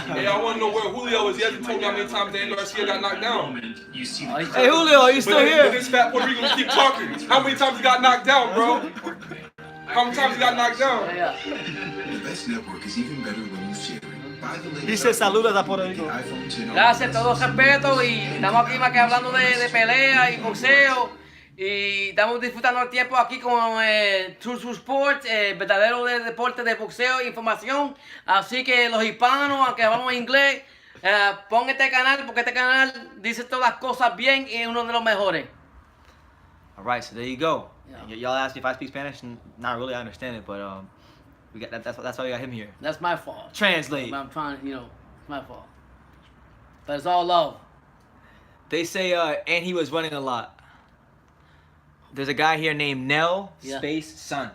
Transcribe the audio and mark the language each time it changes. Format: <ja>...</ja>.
<en>Hey, I want to know where Julio is. He hasn't told me how many times Dan Garcia got knocked down. Hey, Julio, are you still But here? this fat Puerto Rican will keep talking. How many times he got knocked down, bro? How many times he got knocked down? The best network is even better when you share it. Buy the latest</en> <es>Dice saludos a Puerto Rico.</es> <en>iPhone 10.</en> <es>Gracias, todo respeto y estamos aquí más que hablando de pelea y boxeo y estamos disfrutando el tiempo aquí con True Sports, verdadero deporte de boxeo e información. Así que los hispanos, aunque hablamos inglés, pon este canal porque este canal dice todas las cosas bien y es uno de los mejores.</es> <en>All right, so there you go. Yeah. Y'all asked me if I speak Spanish. Not really, I understand it, but we got that's why we got him here. That's my fault. Translate. I'm trying, it's my fault. But it's all love. They say, and he was running a lot. There's a guy here named Nell space Sun.</en>